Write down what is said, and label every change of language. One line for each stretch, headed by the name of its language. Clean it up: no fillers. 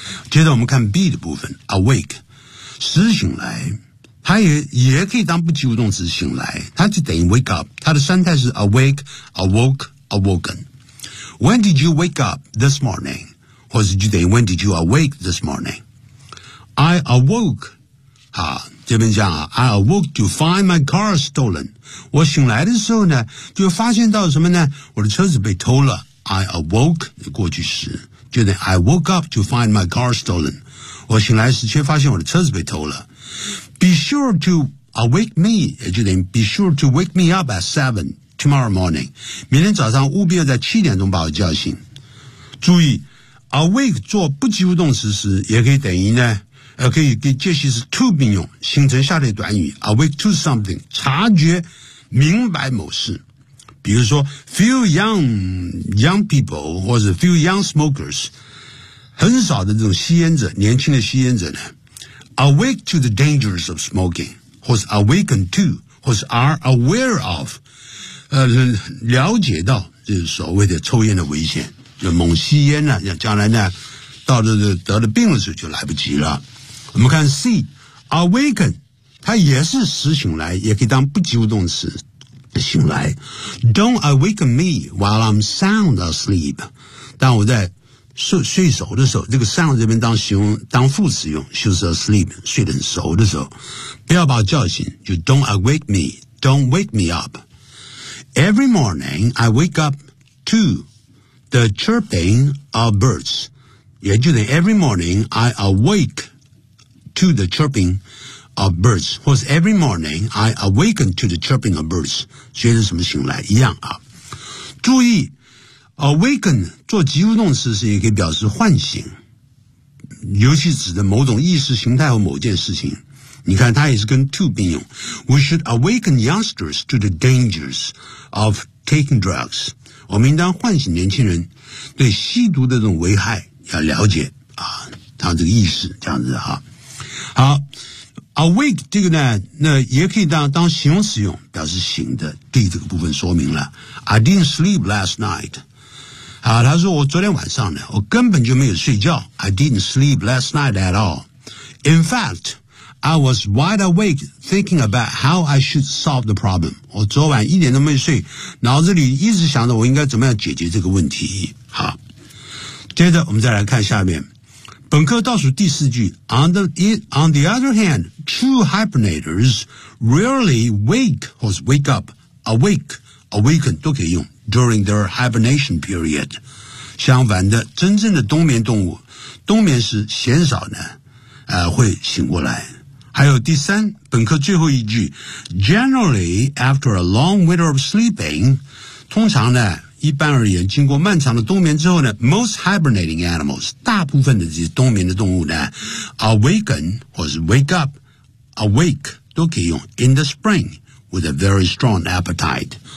Chinese: 接着我们看 be 的部分 ,awake, 时醒来，它也可以当不及物动词醒来，它就等于 wake up, 它的三态是 awake, awoke, awoken。
English: When did you wake up this morning?
Chinese: 或是就等于
English: when did you awake this morning? I awoke,
Chinese: 这边讲
English: I awoke to find my car stolen.
Chinese: 我醒来的时候呢就发现到什么呢，我的车子被偷了。
English: I awoke,
Chinese: 过去时就等
English: I woke up to find my car stolen.
Chinese: 我醒来时却发现我的车子被偷了。
English: Be sure to awake me,
Chinese: 也就等
English: be sure to wake me up at 7 tomorrow morning.
Chinese: 明天早上务必要在七点钟把我叫醒。注意 awake 做不及物动词时也可以等于呢可以给介系词 to 并用，形成下列短语 awake to something, 察觉明白某事。比如说
English: few young people,
Chinese: 或者 few young smokers, 很少的这种吸烟者，年轻的吸烟者呢
English: awake to the dangers of smoking,
Chinese: 或是 awaken to, 或是
English: are aware of,
Chinese: 了解到就是所谓的抽烟的危险，就猛吸烟呢、将来呢到了得了病的时候就来不及了。我们看 C,awaken, 它也是时醒来，也可以当不及物动词醒来。
English: Don't awaken me while I'm sound asleep.
Chinese: 当我在睡熟的时候，这个 sound 这边当形容当副词用，就是 asleep, 睡得很熟的时候。不要把我叫醒，就
English: don't awake me, don't wake me up. Every morning, I wake up to the chirping of birds. 也就是 every morning, I awake,to the chirping of birds, 或是 every morning, I awaken to the chirping of birds,
Chinese: 随着什么醒来一样啊。注意 awaken, 做及物动词时也可以表示唤醒，尤其指的某种意识形态或某件事情。你看它也是跟 to 并用。
English: We should awaken youngsters to the dangers of taking drugs.
Chinese: 我们应当唤醒年轻人对吸毒的这种危害要了解啊，它这个意识这样子啊。好 ,awake 这个呢那也可以当形容词用，表示醒的，第这个部分说明了。
English: I didn't sleep last night.
Chinese: 啊，他说我昨天晚上呢，我根本就没有睡觉 ，
English: I didn't sleep last night at all. In fact, I was wide awake thinking about how I should solve the problem.
Chinese: 我昨晚一点都没睡，脑子里一直想着我应该怎么样解决这个问题。好，接着我们再来看下面。本课倒数第四句
English: On the other hand, true hibernators rarely wake or wake up, awake, awaken
Chinese: 都可以用
English: during their hibernation period.
Chinese: 相反的真正的冬眠动物冬眠时鲜少呢、会醒过来。
English: 还有第三本课最后一句 Generally, after a long winter of sleeping,
Chinese: 通常呢一般而言经过漫长的冬眠之后呢
English: most hibernating animals
Chinese: 大部分的这些冬眠的动物呢
English: awaken 或是 wake up awake 都可以用 in the spring with a very strong appetite